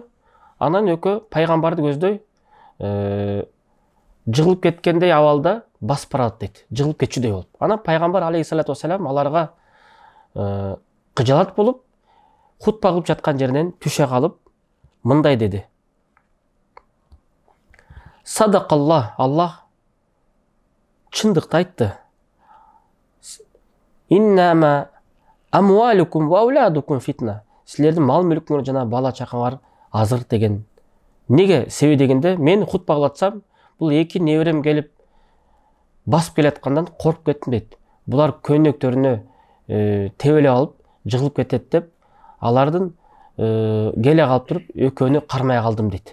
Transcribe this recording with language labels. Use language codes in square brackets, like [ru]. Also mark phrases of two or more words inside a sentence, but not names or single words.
[ky] Анан экөө пайгамбарды көздөй жыгылып кеткендей абалда басып барат дейт. Жыгылып кетчүдөй болуп. Анан пайгамбар [ar] عليه الصلاة والسلام [ky] аларга кыжалат болуп, хутба кылып жаткан жеринен түшө калып, мындай деди. Садакаллах, Аллах чындыкты айтты. [ar] إنما أموالكم وأولادكم فتنة. [ky] Силердин мал мүлкүңөр жана бала чакаңар азыр деген. Неге? Себеби дегенде, мен хутба кылатсам, бул эки неберем келип басып келаткандан коркуп кеттим дейт. Булар көнөктөрүнө тебелеп алып, жыгылып кетет деп, алардын келе калып туруп, экөөнү кармай калдым дейт.